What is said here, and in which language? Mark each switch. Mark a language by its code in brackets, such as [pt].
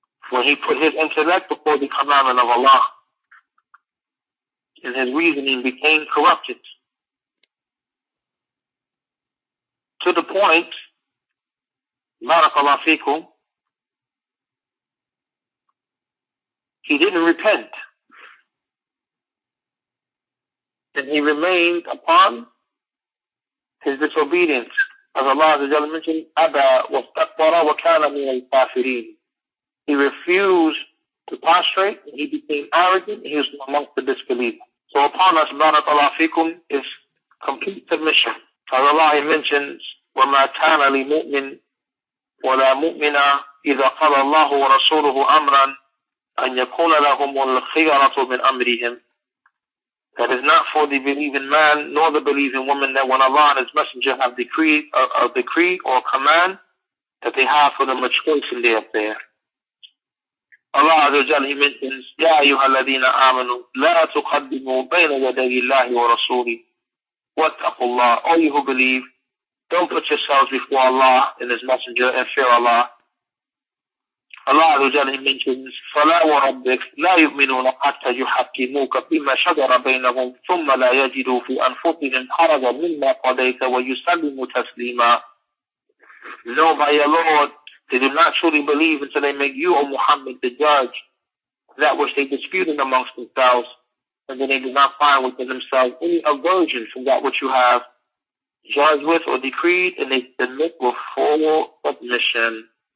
[en] when he put his intellect before the commandment of Allah, and his reasoning became corrupted to the point, barakallahu fikum, he didn't repent, and he remained upon his disobedience. As Allah mentioned, [ar] Aba wastakbara wa kana min al-kafirin. [en] He refused to prostrate, and he became arrogant, and he was amongst the disbelievers. So upon us, barakallahu fikum, is complete submission. As Allah mentions, [ar] وَمَا كَانَ لِمُؤْمِنٍ وَلَا مُؤْمِنَةٍ إِذَا قَضَى اللَّهُ وَرَسُولُهُ أَمْرًا أَنْ يَكُونَ لَهُمُ الْخِيَرَةُ مِنْ أَمْرِهِمْ. [en] That is not for the believing man nor the believing woman that when Allah and His Messenger have decreed a decree or command, that they have for them a choice in their affair. [ar] Allah Azza wa Jalla, [en] He mentions, [ar] يَا أَيُّهَا الَّذِينَ آمَنُوا لَا تُقَدِّمُوا بَيْنَ يَدَيِ اللَّهِ وَرَسُولِهِ وَاتَّقُوا اللَّهَ. [en] All you who believe, don't put yourselves before Allah and His Messenger and fear Allah. [ar] Allah Azza wa Jalla, [en] He mentions, [ar] فَلَا وَرَبِّكَ لَا يُؤْمِنُونَ حَتَّى يُحَكِّمُوكَ فِيمَا شَجَرَ بَيْنَهُمْ ثُمَّ لَا يَجِدُوا فِي أَنفُسِهِمْ حَرَجًا مِمَّا قَضَيْتَ وَيُسَلِّمُوا تَسْلِيمًا. [en] No, by your Lord, they do not truly believe until they make you, O Muhammad, the judge, that which they disputed amongst themselves, and then they do not find within themselves any aversion from that which you have judged with or decreed, and they submit with full submission.